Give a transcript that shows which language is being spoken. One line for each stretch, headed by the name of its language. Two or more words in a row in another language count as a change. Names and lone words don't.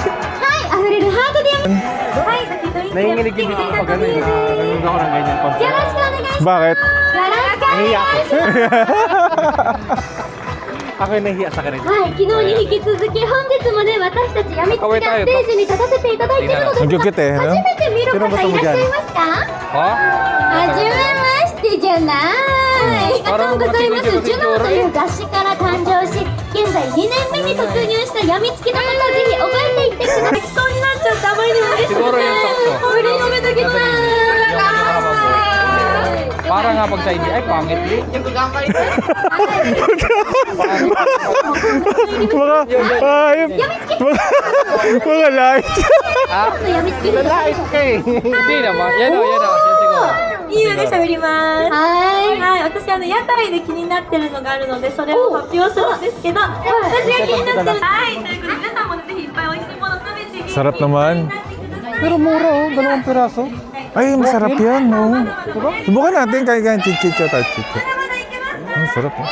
Filipino: Nanginginig din dito pag ano eh. Nanonood ako ng ganyan concept. Bakit? Nahiya ako. Ako yung nahiya sa kanila.
Japanese: はい、昨日に引き続き本日もね、私たちやみつきがステージに立たせていただいているのですが、
Filipino: Nagkukit eh, no?
Japanese: 初めて見る方いらっしゃいますか？
Filipino: Ha?
Japanese: はじめましてじゃない。ありがとうございます。ジュノーという雑誌から誕生し、現在2年目に突入したやみつきの方、ぜひ覚えていってください。泣きそうになっちゃってあまりにも嬉しくて、
Filipino: Siguro yung sakto.
Japanese: 振り止めときます。
Filipino: Para nga pag sa hindi, ay pangit din. Mga ayop. Mga light.
Japanese: やみつきの方。
Filipino: Hindi naman. Yan o, yan o. Yan siguro.
Japanese: いいので喋ります。はい。はい、私屋台で気になってるのがあるのでそれを発表するんですけど、私が気になってる。はい、ということで皆さんもぜひいっぱい美味しいもの食べて
Filipino: Sarap naman. Pero mura oh, 2 piraso. Ay, masarap yan. Oo. Diba? Subukan natin. Kaya chicha tayo. Chicha. Ang sarap eh.